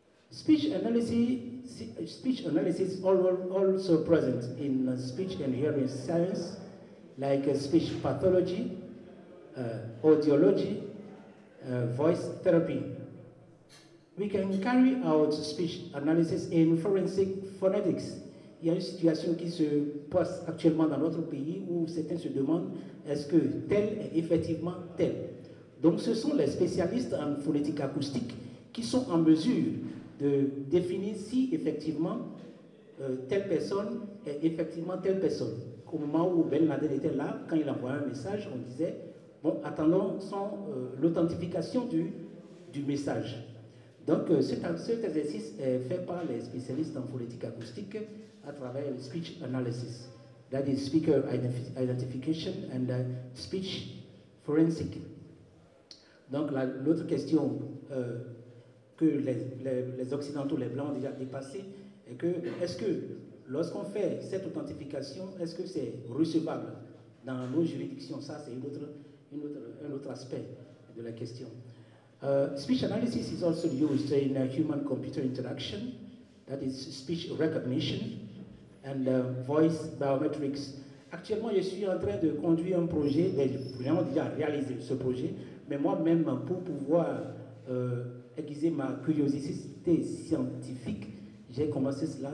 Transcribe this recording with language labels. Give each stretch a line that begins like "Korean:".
English: Speech analysis is also present in speech and hearing science, like speech pathology, audiology, voice therapy. We can carry out speech analysis in forensic phonetics.
French: Il y a une situation qui se passe actuellement dans notre pays où certains se demandent est-ce que tel est effectivement tel. Donc ce sont les spécialistes en phonétique acoustique qui sont en mesure de définir si effectivement telle personne est effectivement telle personne. Au moment où Ben Laden était là, quand il envoyait un message, on disait bon, attendons l'authentification du message. Donc cet exercice est fait par les spécialistes en phonétique acoustique à travers le speech analysis.
English: That is speaker identification and speech forensic.
French: Donc l'autre question que les Occidentaux, les Blancs ont déjà dépassée est que est-ce que lorsqu'on fait cette authentification, est-ce que c'est recevable dans nos juridictions? Ça, c'est un autre aspect de la question.
English: Speech analysis is also used in human-computer interaction, that is speech recognition and voice biometrics.
French: Actuellement, je suis en train de conduire un projet, j'ai déjà réalisé ce projet, mais moi-même, pour pouvoir aiguiser ma curiosité scientifique, j'ai commencé cela.